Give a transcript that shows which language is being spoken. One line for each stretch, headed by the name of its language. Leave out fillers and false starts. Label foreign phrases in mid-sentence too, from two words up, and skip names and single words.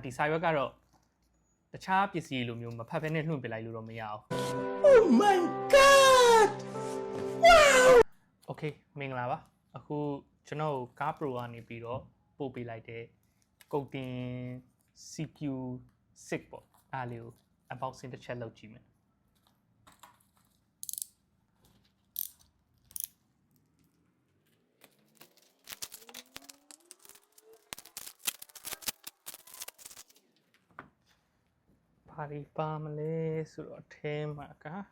Burmese: ဒီစာရွက်ကတော့တခြားပစ္စည်းလိုမျိုးမဖတ်ဖဲနဲ့လွှင့်ပစ်လိုက်လို့တော့မရအောင်
English: Oh my god wow
Burmese: Okay မင်္ဂလာပါအခုကျွန်တော်ကား Pro ကနေပြီးတော့ပို့ပေးလိုက်တဲ့ကုတ်တင် CQ6 ပေါ့အားလေးကို unboxing တစ်ချက်လုပ်ကြည့်မယ်ဘာဒီပါမလဲဆိုတော့အထဲမှာက